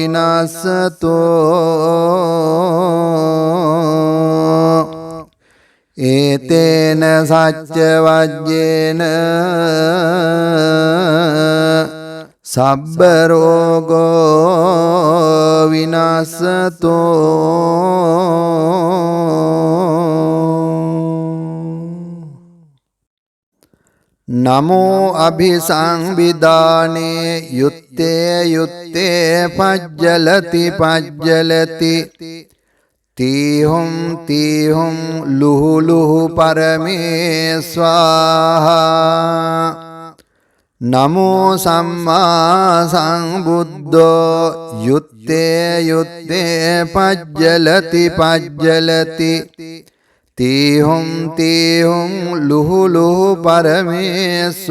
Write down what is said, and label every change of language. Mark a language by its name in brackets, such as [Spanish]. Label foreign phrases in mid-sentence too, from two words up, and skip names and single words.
[Pali] විනාස්සතෝ ඒතේන සච්ච වජ්ජේන සබ්බ රෝගෝ විනාස්සතෝ නමෝ අභිසංවිදානේ යුත්තේ යුත්තේ පජ්ජලති පජ්ජලති තීහුම් ලුහු ලුහු පරමේ ස්වාහා නමෝ සම්මා සම්බුද්ධෝ යුත්තේ යුත්තේ පජ්ජලති පජ්ජලති තීහුම් ලුහු ලුහු පරමේ